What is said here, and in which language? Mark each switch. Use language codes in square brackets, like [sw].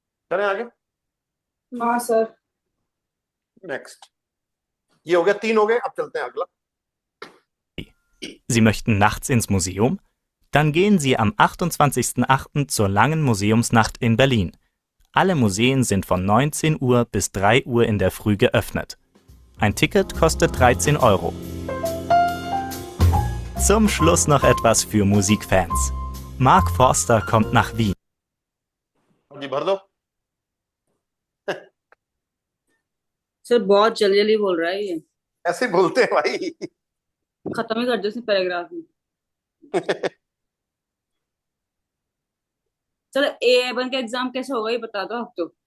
[hi] चलें आगे। हाँ सर नेक्स्ट, ये हो गया, 3 हो गए, अब चलते हैं अगला। [de] Sie möchten nachts ins Museum? Dann gehen Sie am 28.08. zur Langen Museumsnacht in Berlin. Alle Museen sind von 19 Uhr bis 3 Uhr in der Früh geöffnet. Ein Ticket kostet 13 Euro. Zum Schluss noch etwas für Musikfans. Mark Forster kommt nach Wien. [hi] जी भर दो। Sir बहुत जल्दी जल्दी बोल रहा है ये ऐसे बोलते हैं भाई। खत्म ही कर दो इसने पैराग्राफ में चलो A1 का एग्जाम कैसे होगा ये बता दो आप तो